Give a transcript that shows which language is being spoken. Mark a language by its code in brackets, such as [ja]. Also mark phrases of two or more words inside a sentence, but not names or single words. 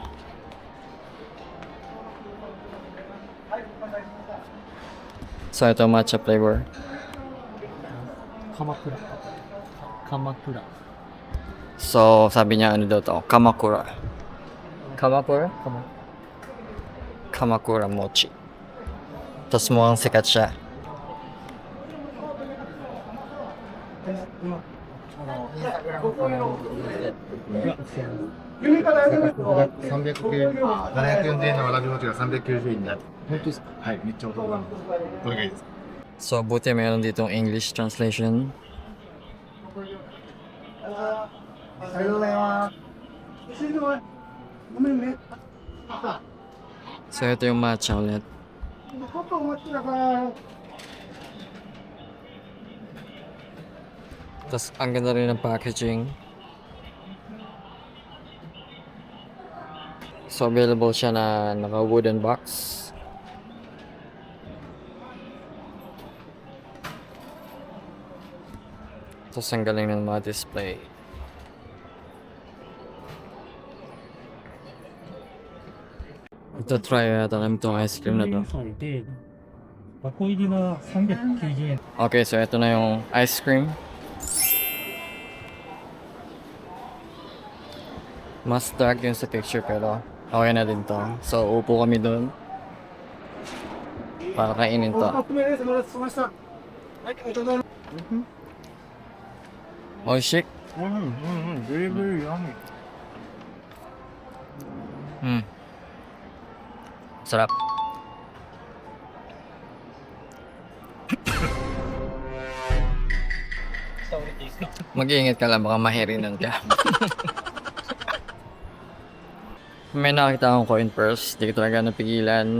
[tl] So, ito matcha flavor. [ja] 鎌倉鎌倉 [tl] So, sabi niya ano daw to? Kamakura. Kamakura? Kamakura mochi. Tapos mukhang sikat siya. [ja] 740 円のわらび餅が390円になって。本当ですか？はい、めっちゃお得なので。これがいいです。 [tl] So, buti meron ditong [en] English translation. [ja] ありがとうございます。 [tl] So, ito yung matcha ulit. Tapos, ang ganda rin ng packaging. So, available siya na naka- [en] wooden box. [tl] Tapos, ang galing ng mga display. Ito, try natin namin itong [en] ice cream [tl] na to. [ja] で箱入りは390円 [tl] Okay, so ito na yung [en] ice cream. [tl] Mas dark yun sa picture pero okay na din to. So, upo kami doon para kainin to. [en] Oh, shit. Very, very yummy. [tl] Sarap. Mag-iingat ka lang, baka mahirinan ka. May nakita akong [en] coin purse, [tl] di ko talaga napigilan.